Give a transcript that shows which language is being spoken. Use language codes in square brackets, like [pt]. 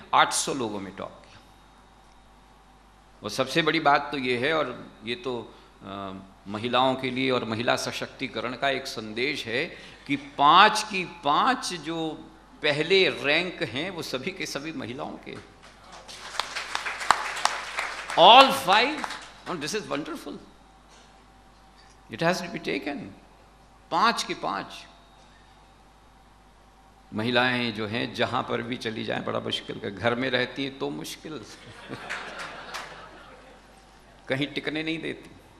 [hi] 800 लोगों में टॉप किया। और सबसे बड़ी बात तो ये है, और ये तो महिलाओं के लिए और महिला सशक्तिकरण का एक संदेश है कि 5 की 5 जो पहले रैंक हैं वो सभी के सभी महिलाओं के। [en] All 5, and this is wonderful. It has to be taken. [hi] 5 की 5 महिलाएं जो हैं जहां पर भी चली जाएं बड़ा मुश्किल का, घर में रहती हैं तो मुश्किल कहीं टिकने नहीं देती।